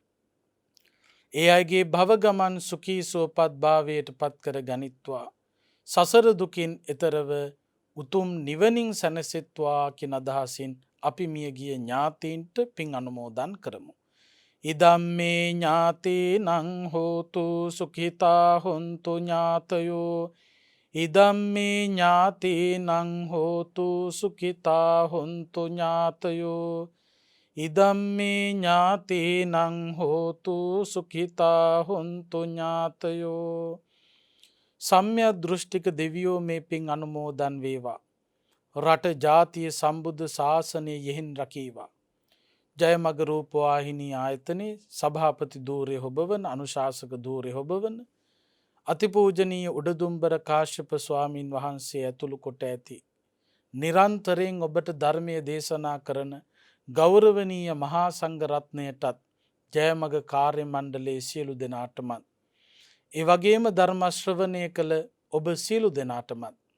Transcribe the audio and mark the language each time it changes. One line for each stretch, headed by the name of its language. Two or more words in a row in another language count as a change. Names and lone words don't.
Sinhala: ඒ අයගේ භවගමන් සුඛී සුවපත් භාවයට පත් කර ගනිත්වා. සසර දුකින් එතරව උතුම් නිවනින් සැනසෙත්වා කියන අදහසින් අපි මියගිය ඥාතීන්ට පින් අනුමෝදන් කරමු.
Pali: ඉදම්මේ ඥාතීනං හෝතු සුඛිතා හොන්තු ඥාතයෝ. ඉදම්මේ ඥාතීනං හෝතු සුඛිතා හොන්තු ඥාතයෝ. ඉදම්මේ ඥාතීනං හෝතු සුඛිතා හොන්තු ඥාතයෝ.
Sinhala: සම්‍යක් දෘෂ්ටික දෙවියෝ මේ පින් අනුමෝදන් වේවා. රට ජාතිය සම්බුද්ධ ශාසනය යෙහින් රකීවා. ජයමග රූපවාහිනී ආයතනයේ සභාපති ධූරය හොබවන, අනුශාසක ධූරය හොබවන අතිපූජනීය උඩදුම්බර කාශ්‍යප ස්වාමීන් වහන්සේ ඇතුළු කොට ඇති නිරන්තරයෙන් ඔබට ධර්මය දේශනා කරන ගෞරවනීය මහා සංඝ රත්නයටත්, ජයමග කාර්ය මණ්ඩලයේ සියලු දෙනාටමත්, ඒ වගේම ධර්ම ශ්‍රවණය කළ ඔබ සියලු දෙනාටමත්